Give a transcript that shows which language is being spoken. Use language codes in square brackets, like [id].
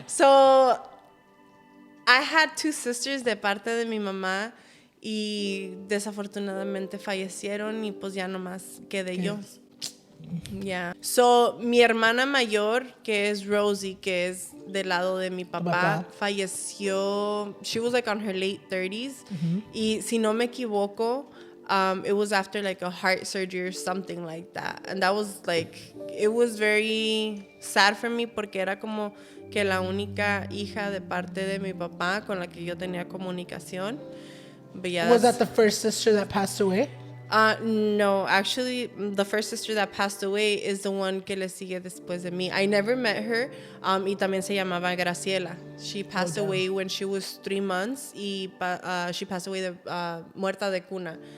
[en] So, I had 2 sisters [es] de parte de mi mamá y desafortunadamente fallecieron y pues ya nomás quedé yo. Yeah. So, mi hermana mayor, que es Rosie, que es del lado de mi papá, falleció. [en] She was like on her late 30s. [es] Y si no me equivoco, [en] it was after like a heart surgery or something like that. And that was like, it was very sad for me [es] porque era como que la única hija de parte de mi papá con la que yo tenía comunicación. [en] But yeah, Was that the first sister that passed away? No, actually, the first sister that passed away is the one [es] que le sigue después de mí. [en] I never met her, [es] y también se llamaba Graciela. [en] She passed away when she was 3 months, y she passed away [es] muerta de cuna.